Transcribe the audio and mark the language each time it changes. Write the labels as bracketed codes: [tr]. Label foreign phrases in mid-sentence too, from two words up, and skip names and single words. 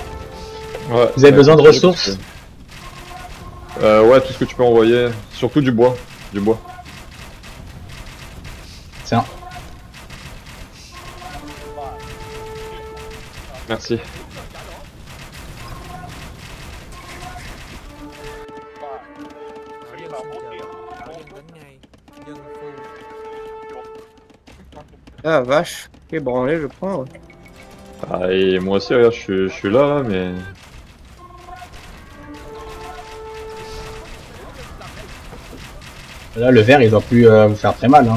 [fr] Ouais, Vous avez besoin de ressources? Ouais, tout ce que tu peux envoyer. Surtout du bois. Du bois. Tiens. Merci. [vi] Thảo dân xin chờ đợi. Thảo dân đến ngay. Dân phu. [fr] Ah vache, quel branlé je prends. Ouais. Ah, et moi aussi, regarde, je suis là, mais. Là le vert il doit plus vous faire très mal, hein.